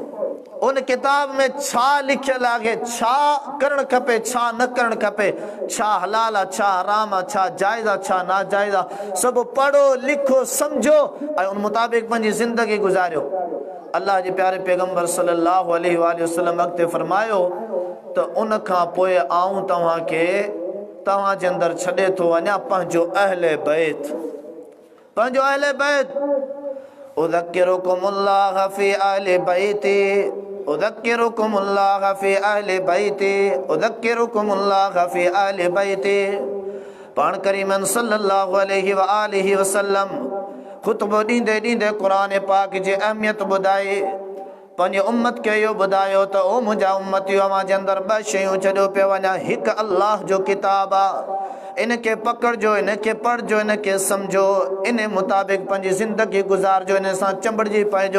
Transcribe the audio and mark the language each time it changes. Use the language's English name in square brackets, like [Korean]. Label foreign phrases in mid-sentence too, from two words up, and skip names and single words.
[Sindhi] उन किताब में छा लिखियलु आहे, छा करणु खपे, छा न करणु खपे, छा हलाल आहे, छा हराम आहे, छा जाइज़ आहे, छा नाजाइज़ आहे, सभु पढ़ो, लिखो, सम्झो ऐं उन मुताबिक़ पंहिंजी ज़िंदगी गुज़ारियो। अल्लाह जे प्यारे पैगंबर [Arabic] صلى الله عليه وسلم [Sindhi] अॻिते फरमायो त उन खां पोइ आऊं तव्हांखे तव्हांजे अंदरि छॾे थो वञा पंहिंजो अहले बैत, पंहिंजो अहले बैत। [Arabic] أذكركم الله في أهل بيتي، أذكركم الله في أهل بيتي، أذكركم الله في أهل بيتي. [Sindhi] पाण करीमन [Arabic] صلى الله عليه وسلم [Sindhi] ख़ुतबो ॾींदे ॾींदे क़ुरान पाक जी अहमियत ॿुधाई, पंहिंजे उम्मत खे इहो ॿुधायो त ओ मुंहिंजा उम्मतियो, अव्हां जे अंदरि ॿ शयूं छॾियो पियो वञा। हिकु अल्लाह जो किताब आहे, इनखे पकड़जो, इनखे पढ़जो, इनखे सम्झो, इन मुताबिक़ पंहिंजी ज़िंदगी गुज़ारजो, इन सां चंबड़जी पइजो।